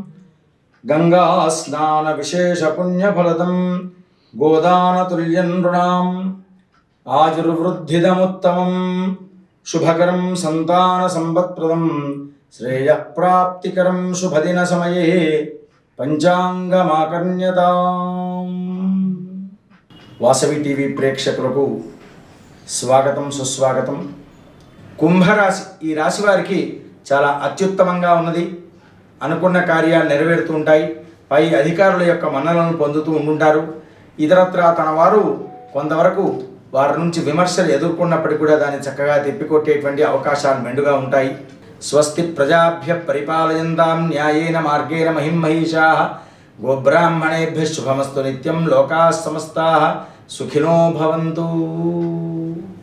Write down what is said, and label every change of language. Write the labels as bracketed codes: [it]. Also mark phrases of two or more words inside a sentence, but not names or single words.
[sa] गङ्गास्नानविशेषपुण्यफलदं गोदानतुल्यं नृणाम् आयुर्वृद्धिदमुत्तमं शुभकरं संतानसम्पत्प्रदं श्रेयःप्राप्तिकरं शुभदिनसमये పంచాంగమాకర్ణ్యతాం. [te] వాసవి టీవీ ప్రేక్షకులకు స్వాగతం, సుస్వాగతం. కుంభరాశి, ఈ రాశి వారికి చాలా అత్యుత్తమంగా ఉన్నది. అనుకున్న కార్యాలు నెరవేరుతూ ఉంటాయి. పై అధికారుల యొక్క మన్ననలను పొందుతూ ఉంటుంటారు. ఇతరత్రా తన వారు కొంతవరకు వారి నుంచి విమర్శలు ఎదుర్కొన్నప్పటికీ కూడా దాన్ని చక్కగా తిప్పికొట్టేటువంటి అవకాశాలు మెండుగా ఉంటాయి. [sa] స్వస్తి ప్రజాభ్య పరిపాలయంతాం న్యాయేన మార్గేణ మహిమహీషాః గోబ్రాహ్మణేభ్యః శుభమస్తు నిత్యం. లోకాః సమస్తాః సుఖినో భవంతు.